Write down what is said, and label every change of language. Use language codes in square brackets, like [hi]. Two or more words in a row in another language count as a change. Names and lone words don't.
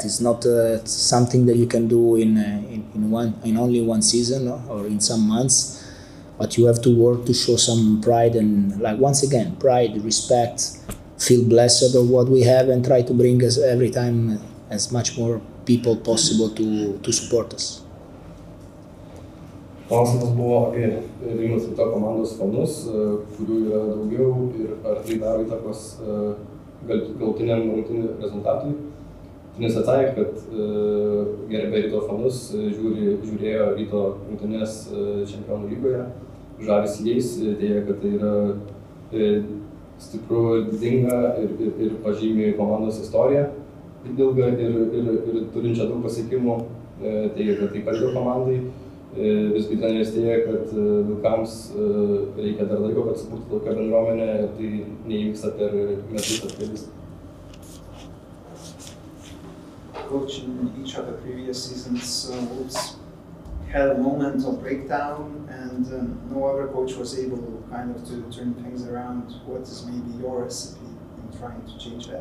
[en] It's not something that you can do in only one season or in some months. But you have to work to show some pride and, like, once again, pride, respect, feel blessed of what we have, and try to bring us every time as much more people possible to support us. [lt] Klausimas buvo apie Vilniaus Ryto komandos fanus, kurių yra daugiau ir ar tai daro įtakos galutiniam rungtynių rezultatui. Jis atsakė, kad gerbė Ryto fanus, žiūrėjo Ryto rungtynes Čempionų lygoje, žavisi jais, teigia, kad tai yra stipru, didinga ir pažymi komandos istoriją, ilgą ir turinčią daug pasiekimų, teigia, kad tai padėjo komandai. Visgi treneris teigia, kad Vilkams reikia dar laiko, kad sukurtų tokią bendruomenę, ir tai neįvyksta per metus ar kelis. [en] Coach, in each of the previous seasons, Wolves had a moment of breakdown, and no other coach was able kind of to turn things around. What is maybe your recipe in trying to change that?